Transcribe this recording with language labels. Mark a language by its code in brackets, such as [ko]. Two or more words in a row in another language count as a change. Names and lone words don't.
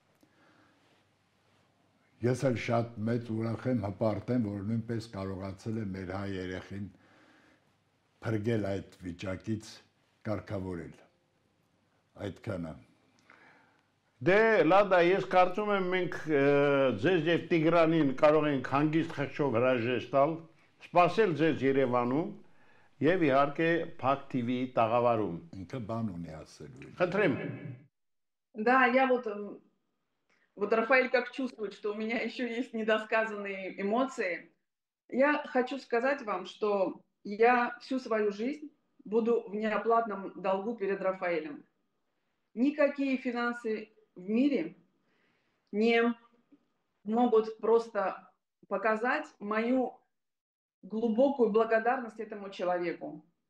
[hy] Ես էլ շատ մեծ ուրախ եմ, հպարտ եմ, որ նույնպես կարողացել է մեր հայ երեխին փրկել այդ վիճակից, կարգավորել։ Այդքանը։ Դե Լադա, ես կարծում եմ մենք ձեզ եւ Տիգրանին կարող ենք հանգիստ խղճով հրաժեշտ տալ, սպասել ձեզ Երևանում եւ իհարկե Փակ TV տաղավարում։ Ինքը բան ունի ասելու։ Խնդրեմ։ [ru] Да, я вот Рафаэль как чувствует, что у меня еще есть недосказанные эмоции. Я хочу сказать вам, что я всю свою жизнь буду в неоплатном долгу перед Рафаэлем. Никакие финансы в мире не могут просто показать мою глубокую благодарность этому человеку.